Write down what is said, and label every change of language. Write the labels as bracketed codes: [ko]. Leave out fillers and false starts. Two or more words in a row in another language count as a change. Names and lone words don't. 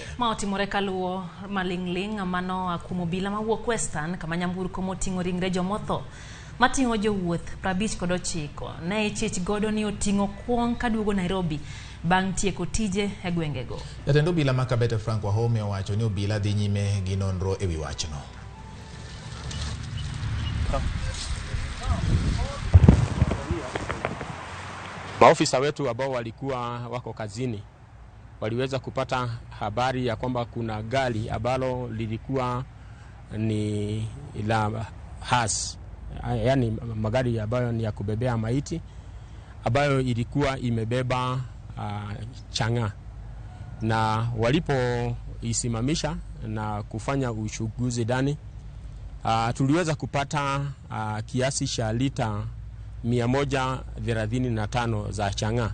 [luo] Ma otimore kaluwo maling'ling' mano akumo bila mawuok Western kama nyamburko moting'o ringre jomotho mating'o jowuoth 59 ne ichich godo ni oting'o kuong kaduogo Nairobi bang' tieko tije e gwengego. Jatend obila ma Kabete Frank Wahome owacho ni obila dhi nyime gi nonro ewi wachno. [sw] Maofisa wetu ambao walikuwa wako kazini waliweza kupata habari ya kwamba kuna gari ambalo lilikuwa ni la has, yani magari ambayo ni ya kubebea maiti, ambayo ilikuwa imebeba changa, na walipoisimamisha na kufanya uchunguzi ndani, tuliweza kupata kiasi cha lita 135 za changa.